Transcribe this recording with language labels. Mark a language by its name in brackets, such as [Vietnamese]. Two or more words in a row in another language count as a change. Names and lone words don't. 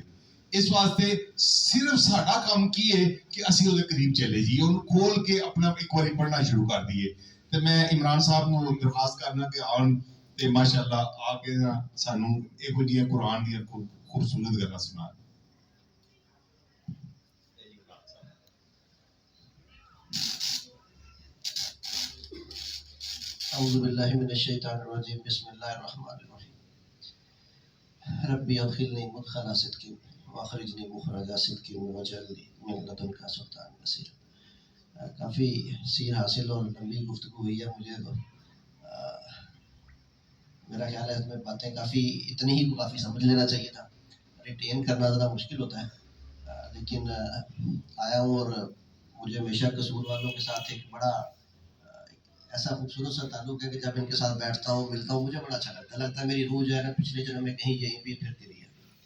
[Punjabi] ਇਸ ਵਾਸਤੇ ਸਿਰਫ ਸਾਡਾ ਕੰਮ ਕੀ ਹੈ ਕਿ ਅਸੀਂ ਉਹਦੇ ਕਰੀਬ ਚਲੇ ਜਾਈਏ, ਉਹਨੂੰ ਖੋਲ ਕੇ ਆਪਣਾ ਇੱਕ ਵਾਰੀ ਪੜ੍ਹਨਾ ਸ਼ੁਰੂ ਕਰ ਦਈਏ। ਤੇ ਮੈਂ ਇਮਰਾਨ ਸਾਹਿਬ ਨੂੰ ਦਰਖਾਸਤ ਕਰਨਾ ਕਿ ਆਉਣ ਤੇ ਮਾਸ਼ਾਅੱਲਾ ਆ ਕੇ ਸਾਨੂੰ ਇਹੋ ਜਿਹੀਆਂ ਕੁਰਾਨ ਦੀਆਂ ਖੂਬਸੂਰਤ ਗੱਲਾਂ ਸੁਣਾਉਣ। [Arabic] أعوذ بالله من الشيطان الرجيم بسم الله الرحمن الرحيم ربي أدخلني مدخل صدق وأخرجني مخرج صدق واجعل لي من لدنك سلطانا نصيرا۔ [Urdu] کافی سیر حاصل اور لمبی گفتگو ہوئی ہے، مجھے تو میرا خیال ہے اس میں باتیں کافی اتنی ہی کافی سمجھ لینا چاہیے تھا، ریٹین کرنا ذرا مشکل ہوتا ہے، لیکن آیا ہوں اور مجھے ہمیشہ قصور والوں کے ساتھ ایک بڑا ایسا خوبصورت سا تعلق ہے کہ جب ان کے ساتھ بیٹھتا ہوں ملتا ہوں مجھے بڑا اچھا لگتا ہے میری روح جو ہے نا پچھلے جنم میں کہیں یہیں بھی پھرتی رہی ہے۔